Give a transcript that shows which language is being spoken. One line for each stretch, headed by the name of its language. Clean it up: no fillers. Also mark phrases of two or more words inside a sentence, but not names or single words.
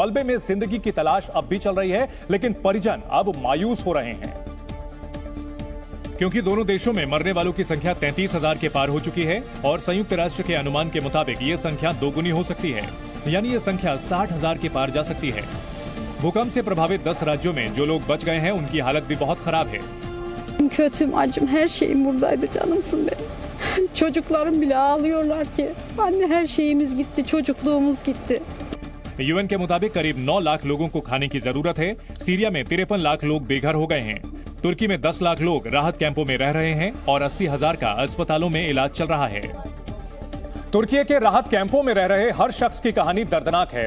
Hindi: मलबे में जिंदगी की तलाश अब भी चल रही है, लेकिन परिजन अब मायूस हो रहे हैं क्योंकि दोनों देशों में मरने वालों की संख्या 33,000 के पार हो चुकी है और संयुक्त राष्ट्र के अनुमान के मुताबिक ये संख्या दोगुनी हो सकती है, यानी ये संख्या 60,000 के पार जा सकती है। भूकंप से प्रभावित 10 राज्यों में जो लोग बच गए हैं उनकी हालत भी बहुत खराब है।
Turkish: Kötüm, acım, her şeyim buradaydı, canımsın benim. Çocuklarım bile ağlıyorlar ki. Anne, her şeyimiz gitti, çocukluğumuz gitti.
Hindi: यूएन के मुताबिक करीब 9 लाख लोगों को खाने की जरूरत है। सीरिया में 53 लाख लोग बेघर हो गए हैं। तुर्की में 10 लाख लोग राहत कैंपों में रह रहे हैं और 80,000 का अस्पतालों में इलाज चल रहा है। तुर्की के राहत कैंपों में रह रहे हर शख्स की कहानी दर्दनाक है।